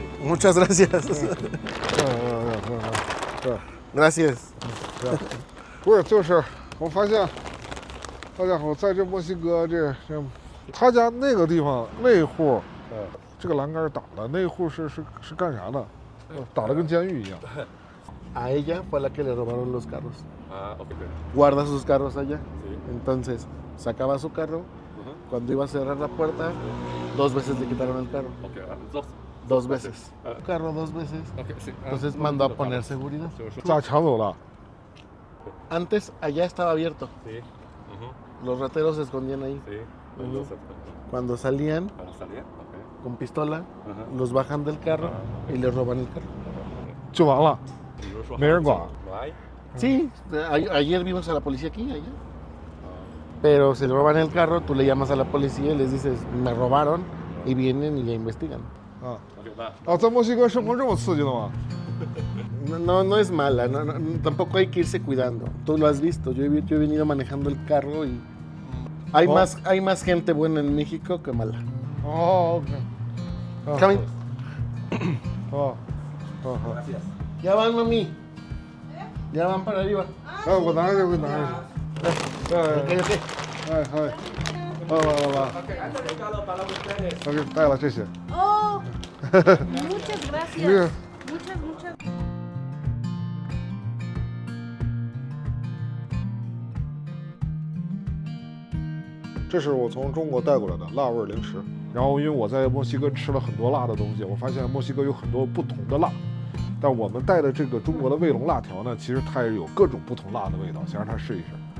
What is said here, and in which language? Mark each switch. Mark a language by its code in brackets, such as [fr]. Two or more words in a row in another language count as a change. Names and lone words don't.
[es] Muchas gracias. [zh] 对。 [es] Gracias. [zh] 不是，就是我发现，好家伙，在这墨西哥这他家那个地方那户，这个栏杆打的那户是干啥的？打得跟监狱一样。 [es] A ella fue la que le robaron los carros. Ah, ok. Guarda sus carros allá. Sí. Entonces, sacaba su carro. Cuando iba a cerrar la puerta, 2 veces le quitaron el carro. Ok, 2 veces. Carro 2 veces. OK， sí. Entonces mandó a poner seguridad. [zh] 咋抢走了？ [es] Antes allá estaba abierto. Sí. Los rateros se escondían ahí. Sí. Cuando salían Para salir, OK。 con pistola, los bajan del carro y les roban el carro. [zh] 就完了，没人管。 [es] Sí, ayer vimos a la policía aquí, allá. Pero se roban el carro, tú le llamas a la policía y les dices, me robaron, y vienen y ya investigan. [zh] 在墨西哥生活这么刺激的吗？ [es] No es mala, tampoco hay que irse cuidando. Tú lo has visto, yo he venido manejando el carro y hay más gente buena en México que mala. [zh] 哦 ，OK。 [en] Come in. [zh] 哦， [es] Ya van, mami. Ya van para arriba. [zh] 哎，我拿着，我拿着。 Ok. 哎，来。 OK， 带了这些。 [es] Oh, muchas gracias. Muchas. [zh] 这是我从中国带过来的辣味零食。然后因为我在墨西哥吃了很多辣的东西，我发现墨西哥有很多不同的辣。但我们带的这个中国的卫龙辣条呢，其实它也有各种不同辣的味道，想让他试一试。